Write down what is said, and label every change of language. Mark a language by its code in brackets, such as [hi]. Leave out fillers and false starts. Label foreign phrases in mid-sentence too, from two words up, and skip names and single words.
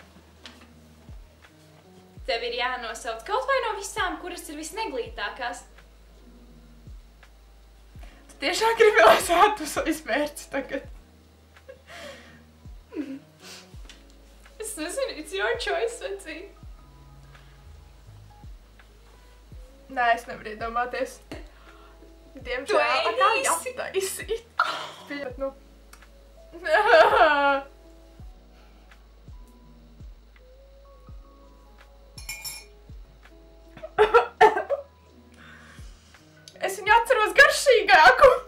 [lv] Tev ir jānosauc kaut vai no visām, kuras ir visneglītākās. Tu tiešām gribi, lai es ēdu sojas mērci tagad? Es nezinu, [en] it's your choice, [lv] vecī. Nē, es nevaru iedomāties. Diemžēl, Tu ēdīsi? jātaisīt. Bet, nu... Es viņu atceros garšīgāku.